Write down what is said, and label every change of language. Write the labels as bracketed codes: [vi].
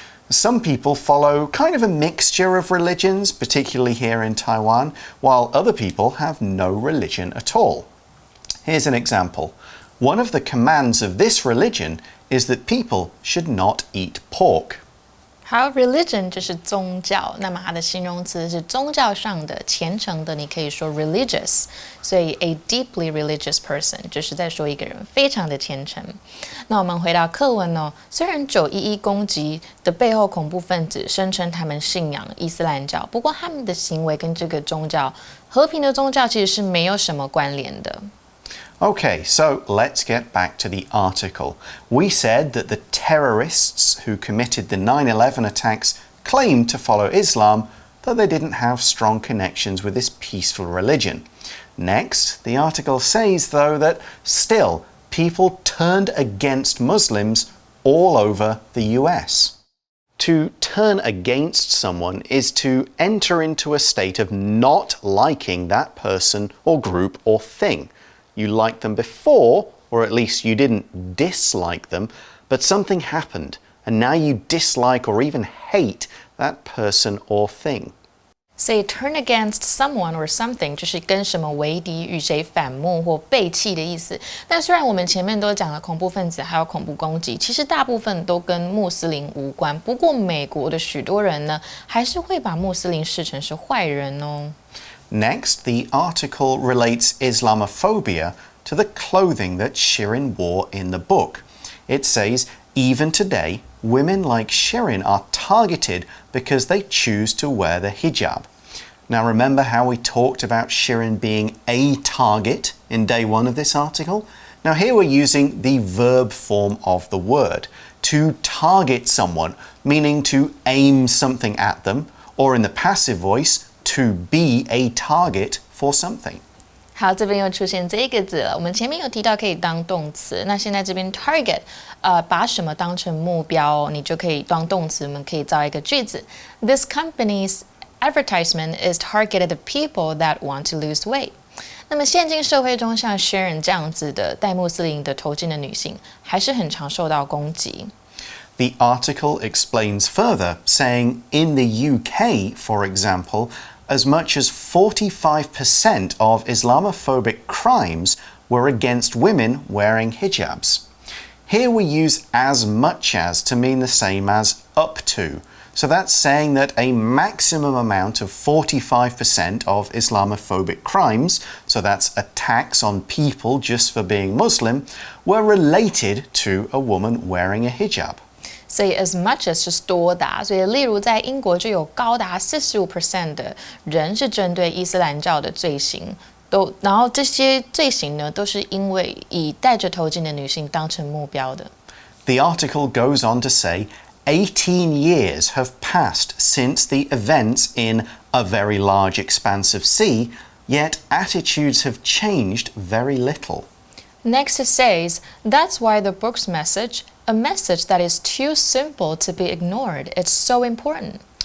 [en] Some people follow kind of a mixture of religions, particularly here in Taiwan, while other people have no religion at all. Here's an example. One of the commands of this religion is that people should not eat pork. [zh] 好 religion 就是宗教，那么它的形容词是宗教上的、虔诚的，你可以说 religious。所以 [en] a deeply religious person [zh] 就是在说一个人非常的虔诚。那我们回到课文哦，虽然911攻击的背后恐怖分子声称他们信仰伊斯兰教，不过他们的行为跟这个宗教和平的宗教其实是没有什么关联的。 [en] Okay, so let's get back to the article. We said that the terrorists who committed the 9/11 attacks claimed to follow Islam, though they didn't have strong connections with this peaceful religion. Next, the article says, though, that still people turned against Muslims all over the US. To turn against someone is to enter into a state of not liking that person or group or thing. You liked them before, or at least you didn't dislike them, but something happened, and now you dislike or even hate that person or thing. Say turn against someone or something [zh] 就是跟什么为敌、与谁反目或背弃的意思。但虽然我们前面都讲了恐怖分子还有恐怖攻击，其实大部分都跟穆斯林无关。不过美国的许多人呢，还是会把穆斯林视成是坏人哦。 [en] Next, the article relates Islamophobia to the clothing that Shirin wore in the book. It says, even today, women like Shirin are targeted because they choose to wear the hijab. Now remember how we talked about Shirin being a target in day one of this article? Now here we're using the verb form of the word. To target someone, meaning to aim something at them, or in the passive voice, to be a target for something. [zh] 好，这边又出现这个字了。我们前面有提到可以当动词，那现在这边 target，把什么当成目标，你就可以当动词。我们可以造一个句子 ： [en] This company's advertisement is targeted at people that want to lose weight。 [zh] 那么现今社会中，像 Sharon 这样子的戴穆斯林的头巾的女性，还是很常受到攻击。 [en] The article explains further, saying in the UK, for example, as much as 45% of Islamophobic crimes were against women wearing hijabs. Here we use as much as to mean the same as up to. So that's saying that a maximum amount of 45% of Islamophobic crimes, so that's attacks on people just for being Muslim, were related to a woman wearing a hijab. [zh] 所以 as much as 是多达，所以例如在英国就有高达45% 的人是针对伊斯兰教的罪行，然后这些罪行呢，都是因为以戴着头巾的女性当成目标的。 [en] The article goes on to say, 18 years have passed since the events in a very large expanse of sea, yet attitudes have changed very little. Next it says, that's why the book's message, a message that is too simple to be ignored, it's so important.